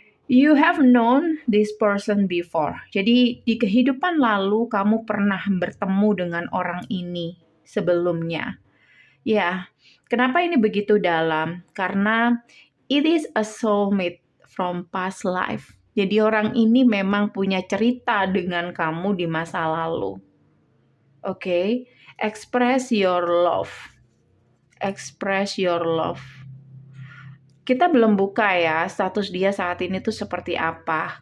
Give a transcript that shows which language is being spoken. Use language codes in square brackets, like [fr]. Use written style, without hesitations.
[en] You have known this person before. [id] Jadi di kehidupan lalu kamu pernah bertemu dengan orang ini sebelumnya. Ya, kenapa ini begitu dalam? [en] Karena it is a soulmate from past life. [id] Jadi orang ini memang punya cerita dengan kamu di masa lalu. [en] Oke, express your love. Express your love. [id] Kita belum buka ya status dia saat ini tuh seperti apa.